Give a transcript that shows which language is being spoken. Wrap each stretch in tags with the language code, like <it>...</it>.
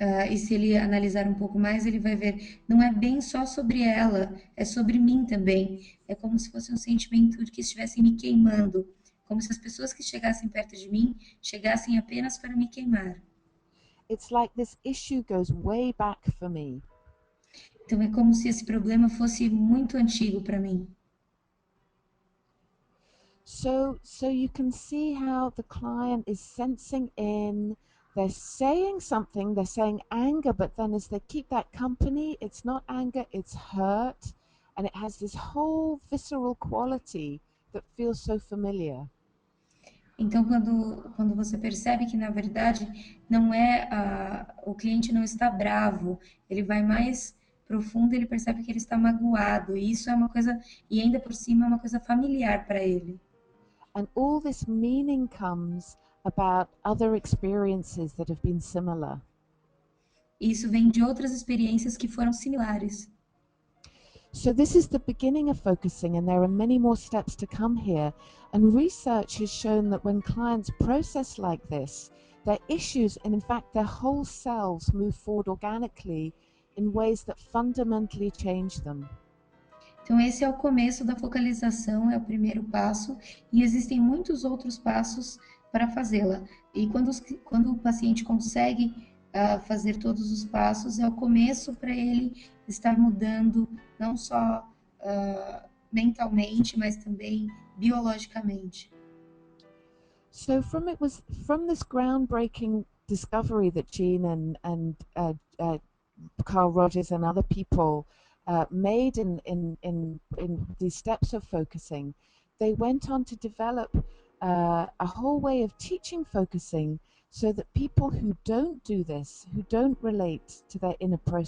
<pt>E se ele analisar um pouco mais, ele vai ver, não é bem só sobre ela, é sobre mim também. É como se fosse um sentimento de que estivessem me queimando, como se as pessoas que chegassem perto de mim chegassem apenas para me queimar.</pt> <en>It's like this issue goes way back for me.</en> <pt>Então é como se esse problema fosse muito antigo para mim.</pt> <en>So you can see how the client is sensing in, they're saying something, they're saying anger, but then as they keep that company, it's not anger, it's hurt, and it has this whole visceral quality that feels so familiar.</en> <pt>Então, quando você percebe que, na verdade, não é o cliente não está bravo, ele vai mais profundo, ele percebe que ele está magoado, e isso é uma coisa, e ainda por cima é uma coisa familiar para ele.</pt> <en>And all this meaning comes about other experiences that have been similar.</en> <pt>Isso vem de outras experiências que foram similares.</pt> <en>So this is the beginning of focusing, and there are many more steps to come here. And research has shown that when clients process like this, their issues and in fact their whole selves move forward organically in ways that fundamentally change them.</en> <pt>Então, esse é o começo da focalização, é o primeiro passo, e existem muitos outros passos para fazê-la. E quando o paciente consegue fazer todos os passos, é o começo para ele estar mudando, não só mentalmente, mas também biologicamente.</pt> <en>So from this groundbreaking discovery that Jean and Carl Rogers and other people made in these steps of focusing, they went on to develop a whole way of teaching focusing so that people who don't do this, who don't relate to their inner</en>